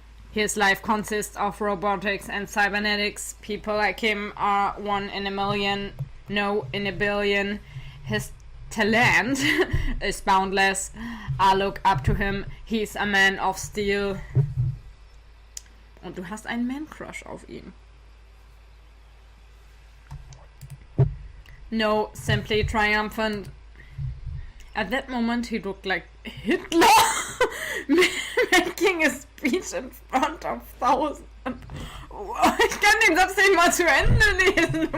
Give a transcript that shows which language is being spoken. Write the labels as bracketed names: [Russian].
[English] His life consists of robotics and cybernetics. People like him are 1 in a million, no, in a billion. His talent is boundless. I look up to him. He's a man of steel. [German] Und du hast einen Man-Crush auf ihn. [English] No, simply triumphant. At that moment he looked like Hitler making a speech in front of thousands. [German] Ich kann den Satz nicht mal zu Ende lesen.